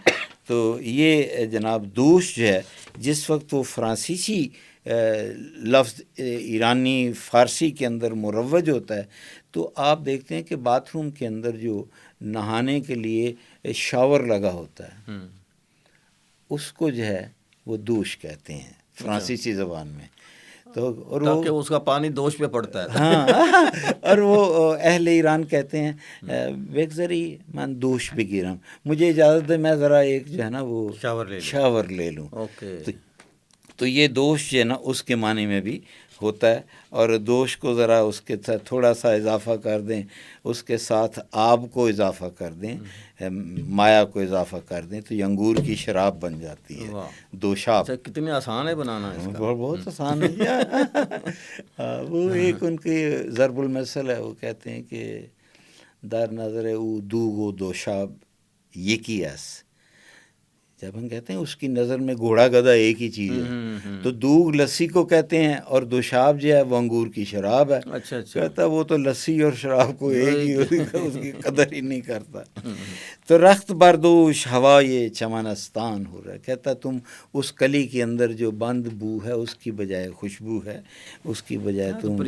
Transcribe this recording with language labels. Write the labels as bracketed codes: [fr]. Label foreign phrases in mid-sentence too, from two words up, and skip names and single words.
[ur] تو یہ جناب دوش جو ہے جس وقت وہ فرانسیسی لفظ ایرانی فارسی کے اندر مروج ہوتا ہے تو آپ دیکھتے ہیں کہ باتھ روم کے اندر جو نہانے کے لیے شاور لگا ہوتا ہے اس کو جو ہے وہ دوش کہتے ہیں فرانسیسی زبان میں۔ تو اور تاکہ اس کا پانی دوش پہ پڑتا ہے، ہاں، اور وہ اہل ایران کہتے ہیں [fa] بگذری من دوش بگیرم، [ur] مجھے اجازت دے میں ذرا ایک جو ہے نا وہ شاور لے لوں۔ تو یہ دوش جو ہے نا اس کے معنی میں بھی ہوتا ہے، اور دوش کو ذرا اس کے ساتھ تھوڑا سا اضافہ کر دیں، اس کے ساتھ آب کو اضافہ کر دیں، مایا کو اضافہ کر دیں تو یہ انگور کی شراب بن جاتی ہے، دوشاب۔ کتنے آسان ہے بنانا اس کا، بہت آسان ہے۔ وہ ایک ان کی ضرب المثل ہے، وہ کہتے ہیں کہ [fa] در نظر او دوغ و دوشاب یکی است، [ur] جب ہم کہتے ہیں اس کی نظر میں گھوڑا گدھا ایک ہی چیز ہے، تو دوغ لسی کو کہتے ہیں، اور دوشاب جو ہے وہ انگور کی شراب ہے۔ اچھا اچھا، کہتا وہ تو لسی اور شراب کو ایک ہی، اس کی قدر ہی نہیں کرتا۔ تو [fa] رخت بردوش [ur] ہوا یہ چمنستان ہو رہا ہے، کہتا تم اس کلی کے اندر جو بند بو ہے اس کی بجائے خوشبو ہے، اس کی بجائے تم جو